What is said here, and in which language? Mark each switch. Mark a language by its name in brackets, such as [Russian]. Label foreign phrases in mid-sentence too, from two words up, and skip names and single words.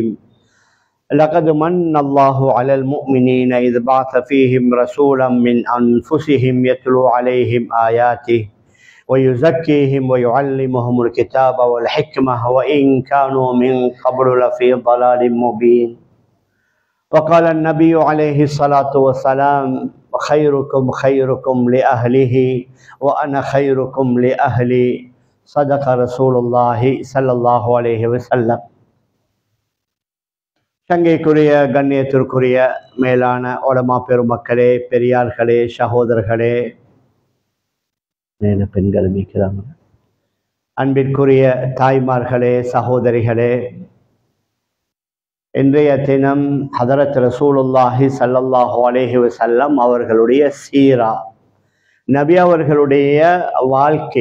[Arabic] لقد من الله على المؤمنين إذ بعث فيهم رسولا من أنفسهم يتلو عليهم آياته ويزكيهم ويعلمهم الكتاب والحكمة وإن كانوا من قبل لفي ضلال مبين. وقال النبي عليه الصلاة والسلام خيركم خيركم لأهله وأنا خيركم لأهلي. صدق رسول الله صلى الله عليه وسلم. [Tamil] சங்கைக்குரிய கண்ணியத்திற்குரிய மேலான உலமா பெருமக்களே, பெரியார்களே, சகோதரர்களே, பெண்கள் மீக்கிறாங்க, அன்பிற்குரிய தாய்மார்களே, சகோதரிகளே, இன்றைய தினம் ஹதரத் [Arabic] رسول الله صلى الله عليه وسلم [Tamil] அவர்களுடைய சீரா, நபி அவர்களுடைய வாழ்க்கை.